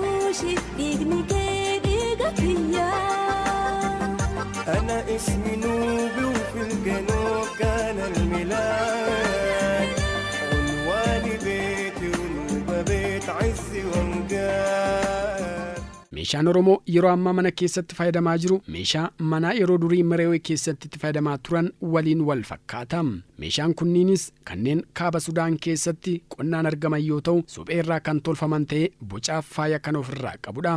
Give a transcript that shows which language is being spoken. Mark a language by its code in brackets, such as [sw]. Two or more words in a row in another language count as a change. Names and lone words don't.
[ar] كوشي إغني كيا أنا اسمي نوبي وفي الجنوب كان الميلاد عنواني بيتي ونوبة بيت عزي وامجاد. [om] meeshaan Oromoo yeroo ammaa mana keessatti fayyadamaa jiru meeshaa manaa yeroo durii Mereewee keessatti itti fayyadamaa turan waliin wal fakkaata. Meeshaan kunniinis kanneen kaaba Sudaan keessatti qonnaan argaman yoo ta'u suphee irraa kan tolfaman ta'ee bocaaf faaya kan ofirraa qabudha.